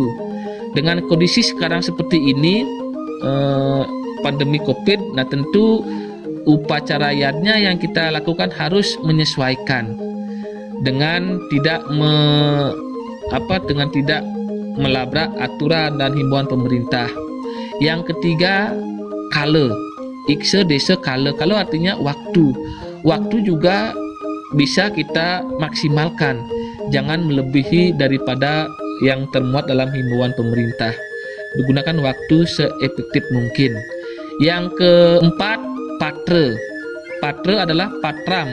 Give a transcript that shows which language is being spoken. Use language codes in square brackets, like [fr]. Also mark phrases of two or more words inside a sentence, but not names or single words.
[id] Dengan kondisi sekarang seperti ini, pandemi COVID, nah tentu upacara yadnya yang kita lakukan harus menyesuaikan dengan tidak melabrak aturan dan himbauan pemerintah. Yang ketiga, kala. Iksa desa kala. Kala artinya waktu. Waktu juga bisa kita maksimalkan. Jangan melebihi daripada yang termuat dalam himbauan pemerintah. Digunakan waktu seefektif mungkin. Yang keempat, patra. Patra adalah patram.